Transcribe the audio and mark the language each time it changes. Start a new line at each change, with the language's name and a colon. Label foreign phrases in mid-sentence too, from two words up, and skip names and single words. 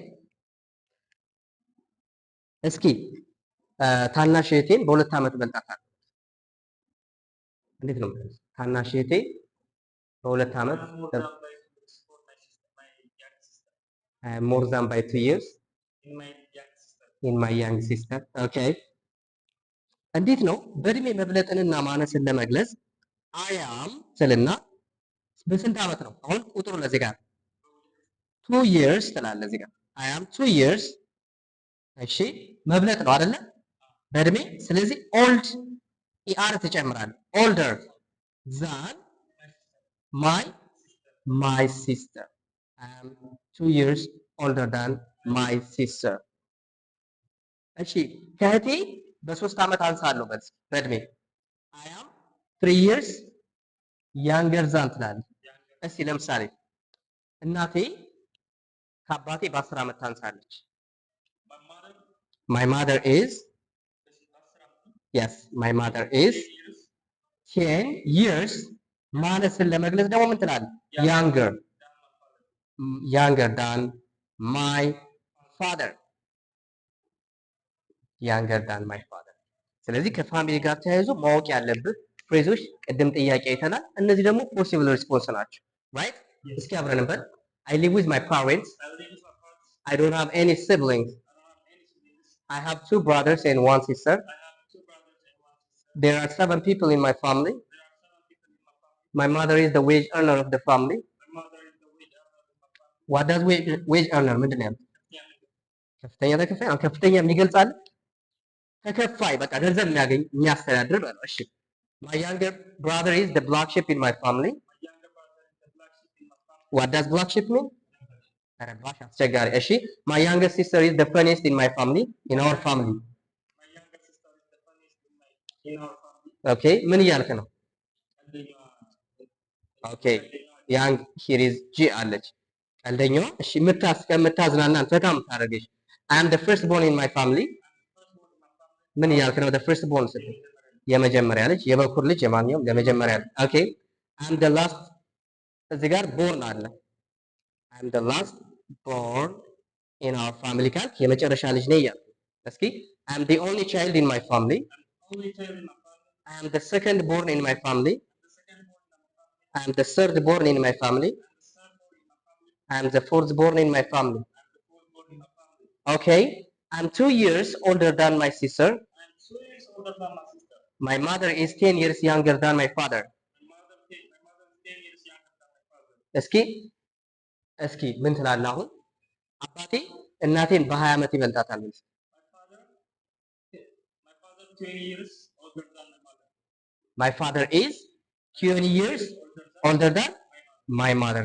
Amharic: እስኪ ታናሽ እህቴን በ2 ዓመት በልጣታለሁ። እንዴት ነው ታናሽ እህቴ በ2 ዓመት
English: more than by 2 years in my young sister
Amharic: ኦኬ። እንዴት ነው በእድሜ መብለጥንና ማነስን ለመግለጽ አያም ስልና በስንት ዓመት ነው? አሁን ቁጥሩ ለዚህ ጋር
English: 2 years
Amharic: ትላለህ እዚህ ጋር አያም
English: 2 years
Amharic: እሺ፣ መብለጥ ነው አይደለ? በእድሜ ስለዚህ ኦልድ ኢአር ትጨምራለህ።
English: older than my sister
Amharic: አም
English: 2 years older than my sister
Amharic: እሺ፣ ከእህቴ በ3 ዓመት አንሳለሁ በእድሜ አያም
English: 3 years younger than
Amharic: ትላለህ። እስቲ ለምሳሌ እናቴ ከአባቴ በ10 ዓመት ታንሳለች።
English: my mother is yes my mother is 10 years
Amharic: ማነስን ለመግለጽ ደግሞ ምን ትላለህ?
English: younger than my father
Amharic: younger than my father ስለዚህ ከፋሚሊ ጋር ተያይዞ ማወቅ ያለብህ ፍሬዞች ቅድም ጥያቄ አይተናል። እነዚህ ደግሞ
English: possible response
Amharic: ናቸው። ራይት እስኪ አብረን እንበል።
English: I live with my parents. I don't have any siblings. I have 2 brothers and 1 sister. There are 7 people in my family. My mother is the wage earner of the family. What does wage earner
Amharic: ምንድን ነው? ከፍተኛ ተከፋይ። ከፍተኛ የሚገልጻል ተከፋይ በቃ ገንዘብ የሚያገኝ የሚያስተዳድር በለው። እሺ
English: my younger brother is the black sheep in my family. What does black sheep mean?
Amharic: ረባሽ አስቸጋሪ። እሺ
English: my younger sister is the funniest in my family in our family.
Amharic: ኦኬ ምን እያልክ ነው? ኦኬ
English: young here is G
Amharic: አለች ቀልደኛዋ። እሺ የምታዝናናን ፈታ የምታደርገሽ
English: I am the first born in my family.
Amharic: ምን እያልክ ነው?
English: the first born
Amharic: ስትል የመጀመሪያ ልጅ የበኩር ልጅ የማንኛውም የመጀመሪያ ልጅ። ኦኬ
English: I am the last
Amharic: እዚህ ጋር born አለ።
English: I am the last born in our family
Amharic: ካልክ የመጨረሻ ልጅ ነኝ እያልክ እስኪ
English: I am the only child in my family. I am the second born in my family. I am the third born in my family. I am the fourth born in my family. Okay, I am 2 years older than my sister. My mother is 10 years younger than my father.
Amharic: እስኪ ምን ትላለህ አሁን? አባቴ እናቴን በ20 ዓመት ይበልጣታል።
English: My father is 20 years older than my mother